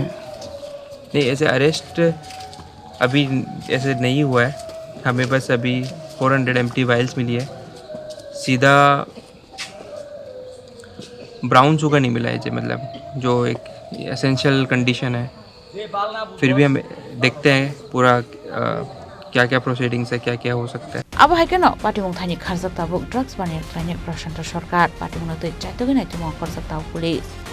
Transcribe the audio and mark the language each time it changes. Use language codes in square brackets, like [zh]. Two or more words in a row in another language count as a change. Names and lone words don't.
[hi] नहीं ऐसे अरेस्ट अभी ऐसे नहीं हुआ है हमें बस अभी 400 [en] empty vials [hi] मिली है सीधा [en] brown sugar [hi] नहीं मिला है जी मतलब जो एक [en] essential condition [hi] है फिर भी हम देखते हैं पूरा क्या क्या प्रोसीडिंग्स है क्या क्या हो सकता है [trp] abo haikeno Patimungno thani kharjak tabuk drugs baniya Khlainai Prasanta Sarkar Patimungno tei chaitogui naitimo kharjak tabuk police